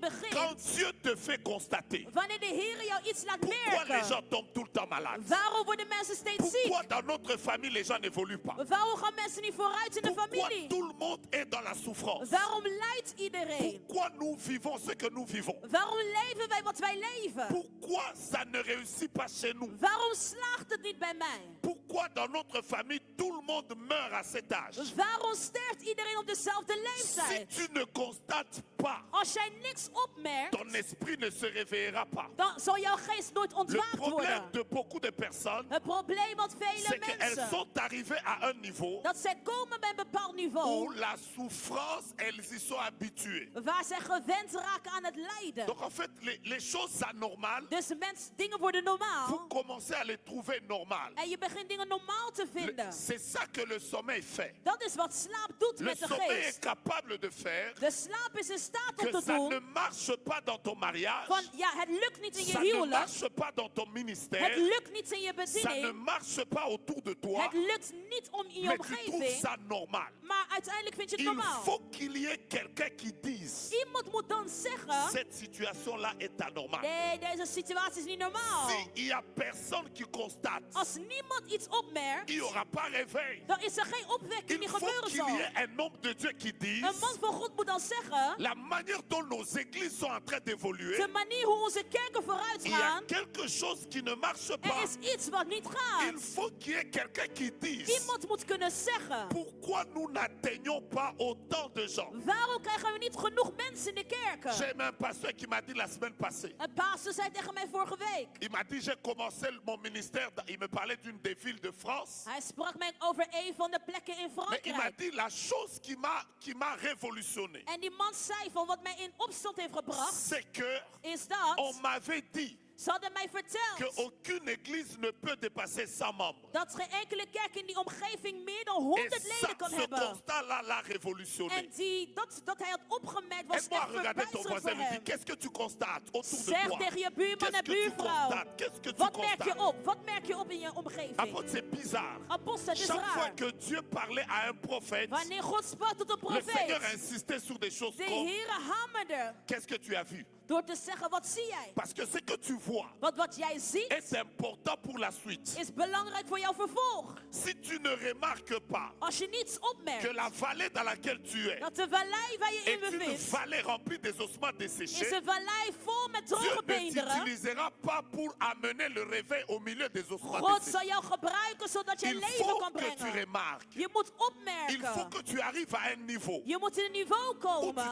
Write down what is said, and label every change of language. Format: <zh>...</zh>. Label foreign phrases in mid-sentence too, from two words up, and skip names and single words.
<fr>quand</fr> <nl>begint</nl> <fr>Dieu te fait constater.</fr> <nl>wanneer de Heer jou iets laat</nl> <fr>Pourquoi les gens</fr> <nl>merken.</nl> <fr>tombent tout le temps malades?</fr> <nl>Waarom worden mensen steeds</nl> <fr>Pourquoi</fr> <nl>ziek?</nl> <fr>dans notre famille les gens n'évoluent pas?</fr> <nl>Waarom gaan mensen niet vooruit in de</nl> <fr>Pourquoi</fr> <nl>familie?</nl> <fr>tout le monde est dans la souffrance?</fr> <nl>Waarom lijdt iedereen?</nl> <fr>Pourquoi nous vivons ce que nous vivons?</fr> <nl>Waarom leven wij wat wij leven?</nl> <fr>Pourquoi ça ne réussit pas chez nous?</fr> <nl>Waarom slaagt het niet bij mij?</nl> <fr>Pourquoi dans notre famille tout le monde meurt à cet âge?</fr> <nl>Waarom sterft iedereen op dezelfde</nl> <fr>Si</fr> <nl>leeftijd?</nl> <fr>tu ne constates pas,</fr> <nl>Als jij niks opmerkt,</nl> <fr>ton esprit ne se réveillera pas.</fr> <nl>dan zal jouw geest nooit</nl> <fr>Le</fr> <nl>ontwaakt</nl> <fr>problème</fr> <nl>worden.</nl> <fr>de beaucoup de personnes,</fr> <nl>Het probleem wat</nl> <fr>c'est</fr> <nl>vele</nl> <fr>qu'elles</fr> <nl>mensen,</nl> <fr>sont arrivées à un niveau</fr> <nl>dat zij komen bij een bepaald</nl> <fr>où</fr> <nl>niveau,</nl> <fr>la souffrance, elles y sont habituées.</fr> <nl>waar zij gewend raken aan het lijden.</nl> <fr>Donc en fait, les choses anormales,</fr> <nl>Dus dingen worden normaal.</nl> <fr>vous commencez à les trouver normales.</fr> <nl>En je begint dingen normaal te vinden.</nl> <fr>C'est ça que le sommeil fait.</fr> <nl>Dat is wat slaap doet</nl> <fr>Le</fr> <nl>met de</nl> <fr>sommeil est</fr> <nl>geest.</nl> <fr>capable de faire</fr> <nl>De slaap is in staat om</nl> <fr>que</fr> <nl>te</nl> <fr>ça ne</fr> <nl>doen</nl> <fr>marche pas dans ton mariage,</fr> <nl>van, ja, het lukt niet in je</nl> <fr>ça ne</fr> <nl>huwelijk.</nl> <fr>marche pas dans ton</fr> <nl>Het</nl> <fr>ministère,</fr> <nl>lukt niet in je</nl> <fr>ça ne</fr> <nl>bediening.</nl> <fr>marche pas autour de toi,</fr> <nl>Het lukt niet om in je</nl> <fr>mais tu trouves</fr> <nl>omgeving.</nl> <fr>ça normal.</fr> <nl>Maar uiteindelijk vind je het</nl> <fr>Il</fr> <nl>normaal.</nl> <fr>faut qu'il y ait quelqu'un qui dise,</fr> <nl>Iemand moet dan zeggen,</nl> <fr>cette situation-là est anormale.</fr> <nl>nee, deze situatie is niet normaal.</nl> <fr>S'il n'y a personne qui constate,</fr> <nl>Als niemand iets opmerkt,</nl> <fr>il n'y aura pas réveil.</fr> <nl>dan is er geen opwekking die</nl> <fr>Il faut</fr> <nl>gebeuren</nl> <fr>qu'il y</fr> <nl>zal.</nl> <fr>ait un homme de Dieu qui</fr> <nl>Een</nl> <fr>dise,</fr> <nl>man van God moet dan zeggen,</nl> <fr>la manière dont nos églises sont en train d'évoluer,</fr> <nl>de manier hoe onze kerken vooruit</nl> <fr>il y a</fr> <nl>gaan,</nl> <fr>quelque chose qui ne marche</fr> <nl>er</nl> <fr>pas.</fr> <nl>is iets wat niet</nl> <fr>Il</fr> <nl>gaat.</nl> <fr>faut qu'il y ait quelqu'un qui dise,</fr> <nl>Iemand moet kunnen zeggen,</nl> <fr>pourquoi nous n'atteignons pas autant de gens?</fr> <nl>waarom krijgen we niet genoeg mensen in de kerken?</nl> <fr>J'ai même un pasteur qui m'a dit la semaine passée,</fr> <nl>Een pastor zei tegen mij vorige week.</nl> <fr>il m'a dit, j'ai commencé mon ministère, il me parlait d'une des villes de France,</fr> <nl>Hij sprak mij over een van de plekken in</nl> <fr>mais il m'a</fr> <nl>Frankrijk.</nl> <fr>dit la chose qui m'a révolutionné,</fr> <nl>En die man zei van wat mij in opstand heeft gebracht,</nl> <fr>c'est que</fr> <nl>is dat</nl> <fr>on m'avait dit</fr> <nl>ze hadden mij verteld</nl> <fr>qu'aucune église ne peut dépasser 100 membres.</fr> <nl>dat geen enkele kerk in die omgeving meer dan</nl> <fr>Et 100 ça,</fr> <nl>leden kan</nl> <fr>ce</fr> <nl>hebben.</nl> <fr>constat-là l'a révolutionné.</fr> <nl>En dat hij had opgemerkt was</nl> <fr>Aide-moi à</fr> <nl>echt</nl> <fr>regarder ton</fr> <nl>verbijsterend</nl> <fr>voisin</fr> <nl>voor</nl> <fr>et lui dis,</fr> <nl>hem.</nl> <fr>qu'est-ce que tu constates autour de</fr> <nl>Zeg</nl> <fr>toi?</fr> <nl>tegen je buurman</nl> <fr>Qu'est-ce</fr> <nl>en</nl> <fr>que tu</fr> <nl>buurvrouw,</nl> <fr>constates? Qu'est-ce que tu</fr> <nl>wat merk je</nl> <fr>constates?</fr> <nl>op? Wat merk je op in je omgeving?</nl> <fr>Apôtre, c'est bizarre.</fr> <nl>Apostel, het is</nl> <fr>Chaque fois</fr> <nl>raar.</nl> <fr>que Dieu parlait à un prophète,</fr> <nl>Wanneer God sprak tot een</nl> <fr>le Seigneur</fr> <nl>profeet,</nl> <fr>insistait sur des choses</fr> <nl>de</nl> <fr>comme,</fr> <nl>Heere hamerde</nl> <fr>qu'est-ce que tu as vu?</fr> <nl>door te zeggen, wat zie jij?</nl> <fr>Parce que ce que tu vois</fr> <nl>Want wat jij ziet</nl> <fr>est important pour la suite.</fr> <nl>is belangrijk voor jouw vervolg.</nl> <fr>Si tu ne remarques pas</fr> <nl>Als je niets</nl> <fr>que</fr> <nl>opmerkt,</nl> <fr>la vallée dans laquelle tu es</fr> <nl>dat de vallei waar je in</nl> <fr>est une</fr> <nl>bevindt,</nl> <fr>vallée remplie des ossements</fr> <nl>is</nl> <fr>desséchés,</fr> <nl>een vallei vol met</nl> <fr>Dieu</fr> <nl>droge</nl> <fr>ne</fr> <nl>beenderen.</nl> <fr>t'utilisera pas pour amener le réveil au milieu des ossements</fr> <nl>God</nl> <fr>desséchés.</fr> <nl>zal jou gebruiken zodat je</nl> <fr>Il</fr> <nl>leven</nl> <fr>faut</fr> <nl>kan</nl> <fr>que tu</fr> <nl>brengen.</nl> <fr>remarques.</fr> <nl>Je moet</nl> <fr>Il faut</fr> <nl>opmerken.</nl> <fr>que tu arrives à un niveau</fr> <nl>Je moet in een niveau</nl> <fr>où tu</fr> <nl>komen</nl>